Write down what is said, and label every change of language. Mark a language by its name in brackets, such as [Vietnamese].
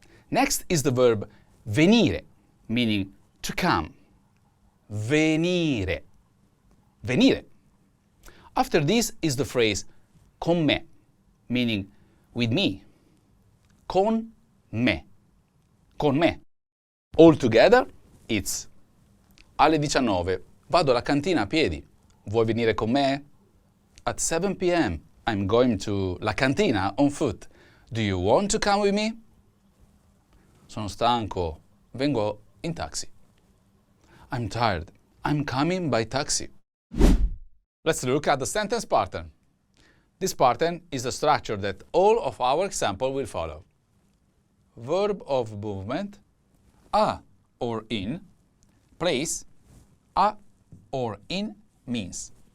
[English] Next is the verb venire, meaning to come. [Italian] Venire. Venire. [English] After this is the phrase [Italian] con me, [English] meaning with me. [Italian] Con me. con me. [English] All together, it's [Italian] alle 19, vado alla cantina a piedi. Vuoi venire con me? [English] At 7 p.m., I'm going to la cantina on foot. Do you want to come with me? [Italian] Sono stanco, vengo in taxi. [English] I'm tired, I'm coming by taxi. Let's look at the sentence pattern. This pattern is the structure that all of our examples will follow. Verb of movement, a or in, place, a or in means.